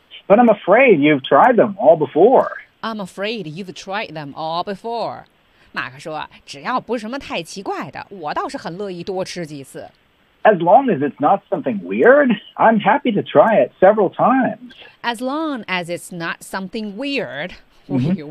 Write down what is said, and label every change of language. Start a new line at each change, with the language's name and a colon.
English: But I'm afraid you've tried them all before. I'm afraid you've tried them all before.
Chinese: 马克说，只要不是什么太奇怪的，我倒是很乐意多吃几次。
English: As long as it's not something weird, I'm happy to try it several times. As long as it's not something weird,、mm-hmm.